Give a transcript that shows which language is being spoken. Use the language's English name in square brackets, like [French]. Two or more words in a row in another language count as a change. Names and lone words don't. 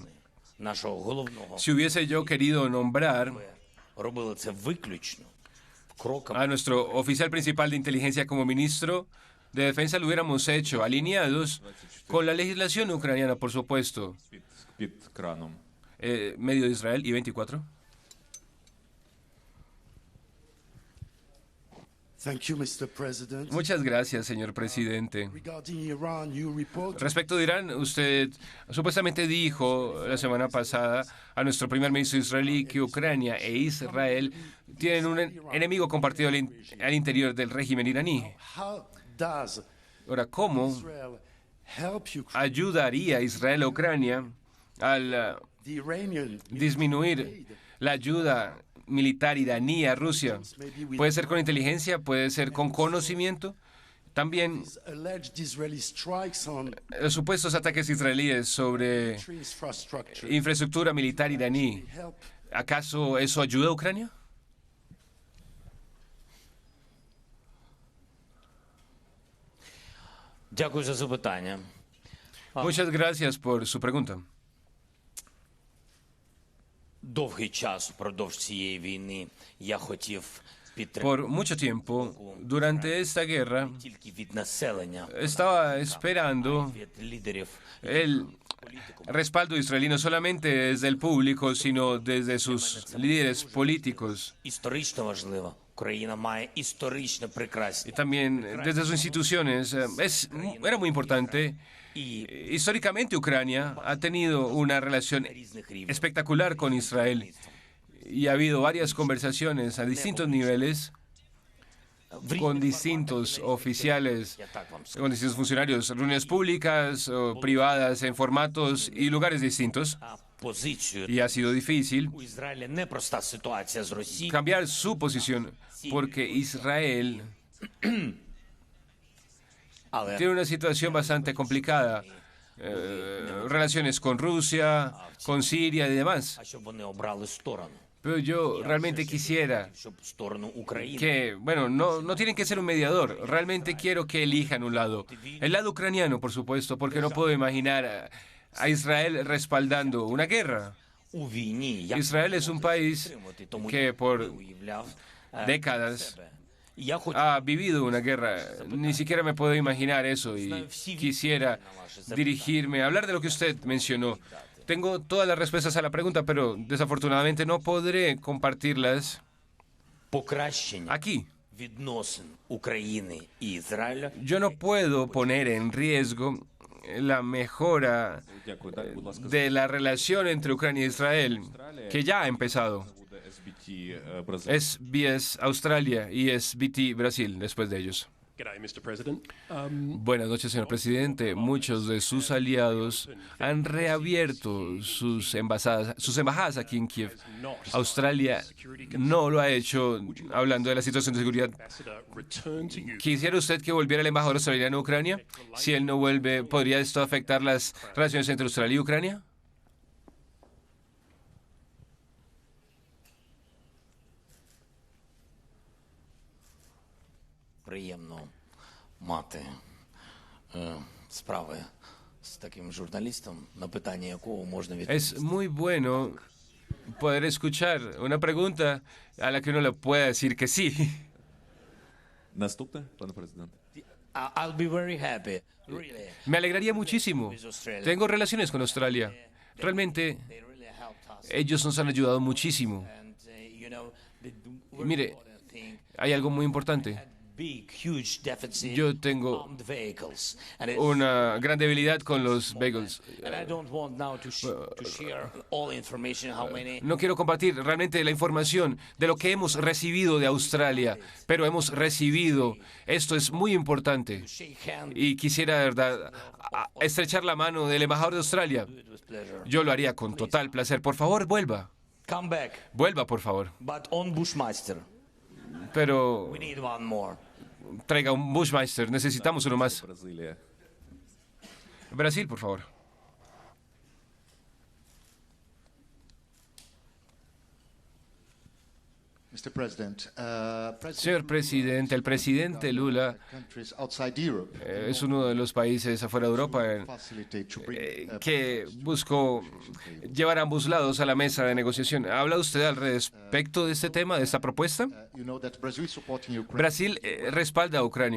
[Spanish] Si hubiese yo querido nombrar a nuestro oficial principal de inteligencia como ministro de defensa, lo hubiéramos hecho alineados con la legislación ucraniana, por supuesto. Medio de Israel y 24. Muchas gracias, señor presidente. [English] Regarding Iran, you report [Spanish] Respecto de Irán, usted supuestamente dijo la semana pasada a nuestro primer ministro israelí que Ucrania e Israel tienen un enemigo compartido al interior del régimen iraní. [English] how does [Spanish] Ahora, ¿cómo [English] Israel help Ukraine? [Spanish] ayudaría Israel a Ucrania al [English] The Iranian [Spanish] disminuir la ayuda militar iraní a Rusia? Puede ser con inteligencia, puede ser con conocimiento. También [English] alleged Israeli strikes on [Spanish] los supuestos ataques israelíes sobre [English] infrastructure [Spanish] infraestructura militar iraní. [English] help. [Spanish] ¿Acaso eso ayuda a Ucrania? [Ukrainian] Дякую за запитання. [Spanish] Muchas gracias por su pregunta. [Ukrainian] Довгий час впродовж цієї війни я хотів підтримати [Spanish] Por mucho tiempo, durante esta guerra, [Ukrainian] тільки від населення, [Spanish] estaba esperando [Ukrainian] від лідерів [Spanish] el respaldo israelí no solamente desde el público, sino desde sus líderes políticos [Ukrainian] історично важливо. Україна має історично [Spanish] y [Ukrainian] прекрасні [Spanish] también desde sus instituciones. Era muy importante. [Ukrainian] і [Spanish] Históricamente, Ucrania ha tenido una relación [Ukrainian] різних рівнів. [Spanish] espectacular con Israel y ha habido varias conversaciones a distintos niveles con distintos oficiales, [Ukrainian] Я так вам скажу. [Spanish] con distintos funcionarios, reuniones públicas o privadas en formatos y lugares distintos. [Ukrainian] А позицію [Spanish] Y ha sido difícil [Ukrainian] у Ізраїля непроста ситуація з Росією. [Spanish] cambiar su posición porque Israel [Ukrainian] Але [Spanish] tiene una situación bastante complicada. Relaciones con Rusia, con Siria y demás. [Ukrainian] а щоб вони обрали сторону, [Spanish] Pero yo realmente quisiera [Ukrainian] щоб сторону України. [Spanish] que, bueno, no tienen que ser un mediador. Realmente quiero que elijan un lado. El lado ucraniano, por supuesto, porque no puedo imaginar a Israel respaldando una guerra. [Ukrainian] У війні я [Spanish] Israel es un país [Ukrainian] підтримувати, тому [Spanish] que [Ukrainian] я [Spanish] por [Ukrainian] уявляв [Spanish] décadas [Ukrainian] себе. Я хотів [Spanish] ha vivido una guerra. Ni siquiera me puedo imaginar eso y quisiera dirigirme a hablar de lo que usted mencionó. Tengo todas las respuestas a la pregunta, pero desafortunadamente no podré compartirlas [Ukrainian] покращення [Spanish] aquí. [Ukrainian] відносин України і Ізраїля [Spanish] Yo no puedo poner en riesgo la mejora [Ukrainian] Дякую. Далі, будь ласка, [Spanish] de la relación entre Ucrania y Israel, que ya ha empezado. [Ukrainian] буде SBT Бразилія. [Spanish] SBS Australia y SBT Brasil, después de ellos. [English] G'day, Mr. President. [Spanish] Buenas noches, señor presidente. Muchos de sus aliados han reabierto sus embajadas aquí en Kiev. Australia no lo ha hecho hablando de la situación de seguridad. [English] Ambassador, return to you. [Spanish] ¿Quisiera usted que volviera el embajador australiano a Ucrania? Si él no vuelve, ¿podría esto afectar las relaciones entre Australia y Ucrania? [Ukrainian] приємно мати справи з таким журналістом, на питання якого можна [Spanish] Es [Ukrainian] відповісти. [Spanish] muy bueno poder escuchar una pregunta a la que uno le pueda decir que sí. [Ukrainian] Наступне, пане президент. [English] I'll be very happy, really. [Spanish] Me alegraría muchísimo. Tengo relaciones con Australia. Realmente, [English] They really helped us. [Spanish] ellos nos han ayudado muchísimo. [English] And, you know, the [Spanish] Mire, [English] important thing, [Spanish] hay algo muy importante. [English] big, huge deficit [Spanish] Yo tengo [English] armed vehicles. And it's, [Spanish] una gran debilidad con los bagels. [English] and I don't want now to share all information, how many [Spanish] No quiero compartir realmente la información de lo que hemos recibido de Australia, pero hemos recibido. Esto es muy importante. [English] shake hands [Spanish] Y quisiera, de verdad, estrechar la mano del embajador de Australia. [English] with pleasure. [Spanish] Yo lo haría con total placer. Por favor, vuelva. [English] Come back, [Spanish] Vuelva, por favor. [English] but on Bushmaster. [Spanish] Pero [English] We need one more. [Spanish] traiga un Bushmeister. Necesitamos uno más. [Ukrainian] Бразилія. [Spanish] Brasil, por favor. [English] Mr. President, [Spanish] Señor presidente, el presidente Lula [English] countries outside Europe [Spanish] es uno de los países afuera de Europa [English] facilitate to bring [Spanish] que buscó llevar a ambos lados a la mesa de negociación. ¿Habla usted al respecto de este tema, de esta propuesta? [English] you know that Brazil is supporting Ukraine, [Spanish] Brasil respalda a Ucrania,